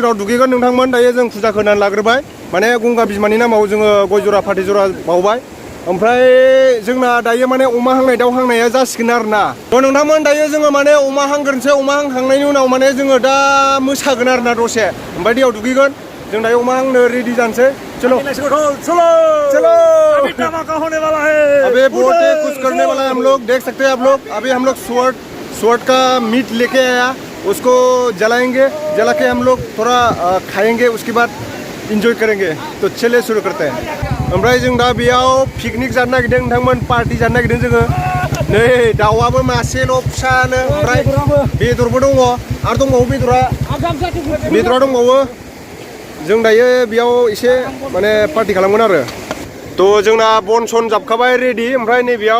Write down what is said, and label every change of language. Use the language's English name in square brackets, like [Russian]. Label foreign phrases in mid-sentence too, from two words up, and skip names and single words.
[Bodo] उनाव दुगैगोन नोंथांमोन दायो जों फुजाखौ होनानै लाग्रोबाय माने गंगा बिमानि नामाव जोङो गय जरा फाथै जरा बावबाय ओमफ्राय जोंना दायो माने अमा हांनाय दाउ हांनाया जासिगोन आरोना थ' नोंथांमोन दायो जोङो माने अमा हांग्रोनोसै अमा हांखांनायनि उनाव माने जोङो दा मोसागोन आरोना दसे ओमफ्राय दैयाव दुगैगोन जों दायो अमा हांनो रेडि जानोसै चलो [Hindi] अबे बहुत कुछ करने वाला है हम लोग देख सकते हैं आप लोग अभी हम लोग स्वॉर्ड का मीट लेके आया उसको जलाएंगे जला के हम लोग थोड़ा खाएंगे उसके बाद इंजॉय करेंगे तो चले शुरू करते हैं [Bodo] ओमफ्राय जों दा बेयाव पिकनिक जानो नागिरदों नोंथांमोन पार्टि जानो नागिरदों जोङो नै दाउआबो मासेल' फिसानो ओमफ्राय बेदरबो दङ आरो दंबावो बेदरा दंबावो जों दायो बेयाव एसे माने पार्टि खालामगोन आरो थ' जोंना बन सन जाबखाबाय रेडि ओमफ्राय नैबेयाव